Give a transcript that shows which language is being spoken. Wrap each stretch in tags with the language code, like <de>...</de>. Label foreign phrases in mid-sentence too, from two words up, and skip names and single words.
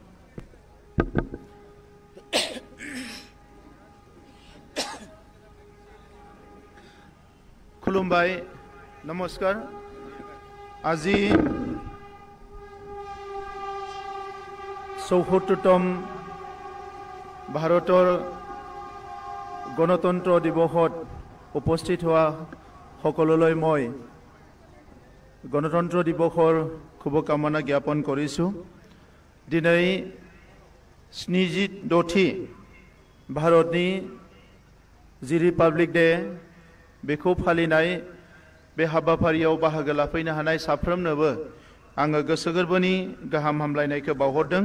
<as>খুলুমবাই নমস্কাৰ আজি ৭৪তম ভাৰতৰ গণতন্ত্ৰ দিৱসত উপস্থিত হোৱা সকলোলৈ মই গণতন্ত্ৰ দিৱসৰ শুভকামনা জ্ঞাপন কৰিছোঁ</as> <brx>दिनै 76थि भारतनि</brx> <en>the republic day</en> <brx>बेखौ फालिनाय बे हाबाफारियाव बाहागो लाफैनो हानाय साफ्रोमनोबो आङो गोसो गोरबोनि गाहाम हामलायनायखौ बावहरदों।</brx>